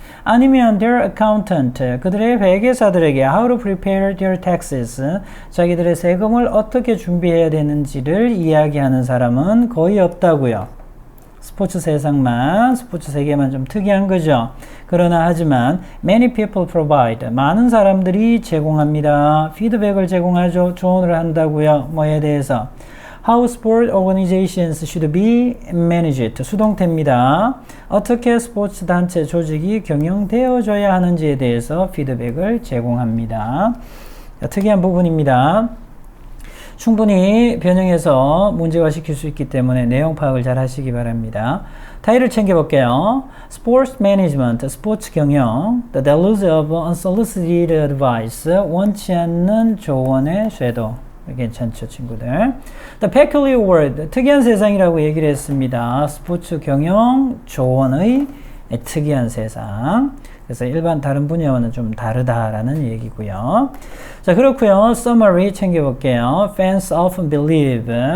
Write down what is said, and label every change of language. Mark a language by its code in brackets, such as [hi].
[ko] 아니면 [en] their accountant, [ko] 그들의 회계사들에게 [en] how to prepare their taxes, [ko] 자기들의 세금을 어떻게 준비해야 되는지를 이야기하는 사람은 거의 없다고요. 스포츠 세계만 좀 특이한 거죠. 그러나 하지만 [en] many people provide, [ko] 많은 사람들이 제공합니다. 피드백을 제공하죠. 조언을 한다고요. 뭐에 대해서? [en] How sport organizations should be managed. [ko] 수동태입니다. 어떻게 스포츠 단체 조직이 경영되어져야 하는지에 대해서 피드백을 제공합니다. 특이한 부분입니다. 충분히 변형해서 문제화시킬 수 있기 때문에 내용 파악을 잘 하시기 바랍니다. 타이틀을 챙겨볼게요. [en] Sports Management, [ko] 스포츠 경영. [en] The deluge of unsolicited advice, [ko] 원치 않는 조언의 쇄도. 괜찮죠, 친구들? [en] The peculiar world, [ko] 특이한 세상이라고 얘기를 했습니다. 스포츠 경영 조언의 특이한 세상. 그래서 일반 다른 분야와는 좀 다르다라는 얘기고요. 자, 그렇고요. Summary 챙겨볼게요. [en] Fans often believe.